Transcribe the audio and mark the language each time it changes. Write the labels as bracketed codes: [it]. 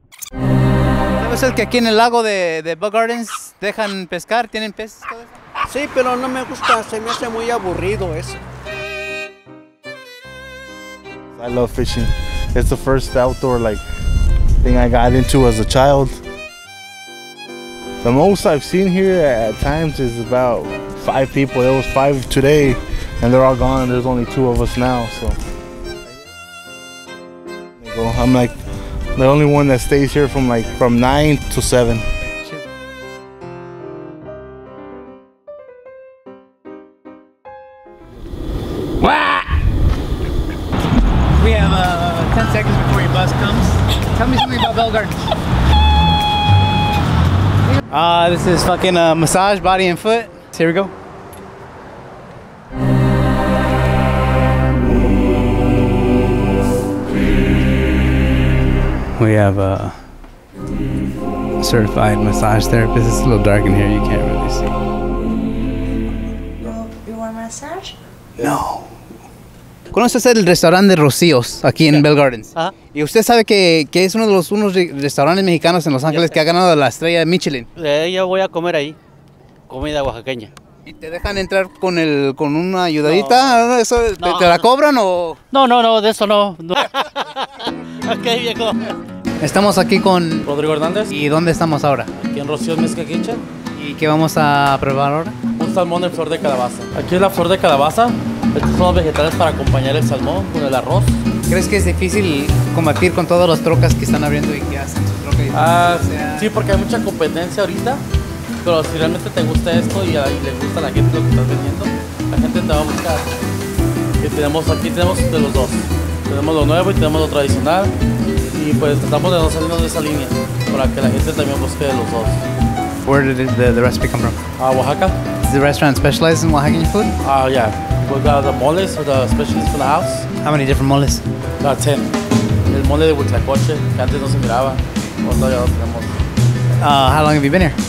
[es] ¿Sabes el que aquí en el lago de Bell Gardens dejan pescar? ¿Tienen peces? Sí, pero no me gusta, se me hace muy aburrido eso. [en] I love fishing. It's the first outdoor thing I got into as a child. The most I've seen here at times is about 5 people. There was 5 today and they're all gone. There's only 2 of us now, so I'm like the only one that stays here from 9 to 7. We have 10 seconds before your bus comes. Tell me something about Bell Gardens. This is fucking massage, body and foot. So here we go. We have a certified massage therapist. It's a little dark in here, you can't really see. You want massage? No. [es] ¿Conoces el restaurante de Rocio's aquí en Bell Gardens? Ajá. Y usted sabe que es uno de unos restaurantes mexicanos en Los Ángeles que ha ganado la estrella de Michelin. Yo voy a comer ahí, comida oaxaqueña. ¿Y te dejan entrar con una ayudadita? No. ¿Eso, no. ¿Te la cobran o...? No, de eso no. Ok, viejo. Estamos aquí con Rodrigo Hernández. ¿Y dónde estamos ahora? Aquí en Rocio Mezca Kitchen. ¿Y qué vamos a probar ahora? Un salmón en flor de calabaza. Aquí es la flor de calabaza. Estos son los vegetales para acompañar el salmón con el arroz. ¿Crees que es difícil combatir con todas las trocas que están abriendo y que hacen su troca? Sí, porque hay mucha competencia ahorita. Pero si realmente te gusta esto y le gusta a la gente lo que estás vendiendo, la gente te va a buscar. Y aquí tenemos de los dos. Tenemos lo nuevo y tenemos lo tradicional. Y pues tratamos de no salirnos de esa línea para que la gente también busque de los dos. [en] Where did the recipe come from? Oaxaca. Does the restaurant specialize in Oaxacan food? Yeah. We got the moles, the specialties for the house. How many different moles? [es] 10. El mole de Huitlacoche, que antes no se miraba. Ahora ya lo tenemos. [en] How long have you been here?